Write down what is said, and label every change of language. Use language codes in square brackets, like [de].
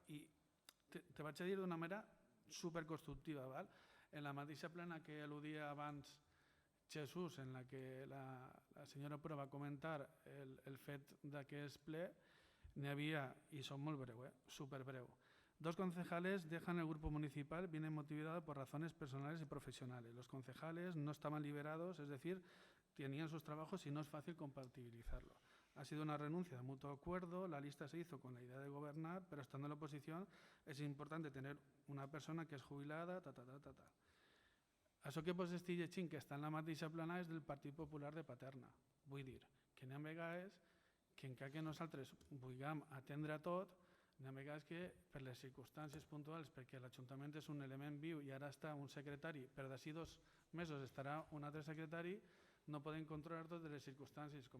[ca] I te vaig a dir d'una manera superconstructiva. Val? En la mateixa plena que al·ludia abans Jesús, en la que la senyora Pura va comentar el fet d'aquest ple, n'hi havia, i són molt breu, superbreu. [es] 2 concejales dejan el grupo municipal, viene motivado por razones personales y profesionales. Los concejales no estaban liberados, es decir, tenían sus trabajos y no es fácil compatibilizarlo. Ha sido una renuncia de mutuo acuerdo, la lista se hizo con la idea de gobernar, pero estando en la oposición es importante tener una persona que es jubilada, [ca] Això que vos estic llegint, que està en la mateixa plana, és del Partit Popular de Paterna. Vull dir que n'hi ha vegades que encara que nosaltres vulguem atendre a tot, n'hi ha vegades que per les circumstàncies puntuals, perquè l'Ajuntament és un element viu i ara està un secretari, però d'ací 2 mesos estarà un altre secretari, no podem controlar totes les circumstàncies.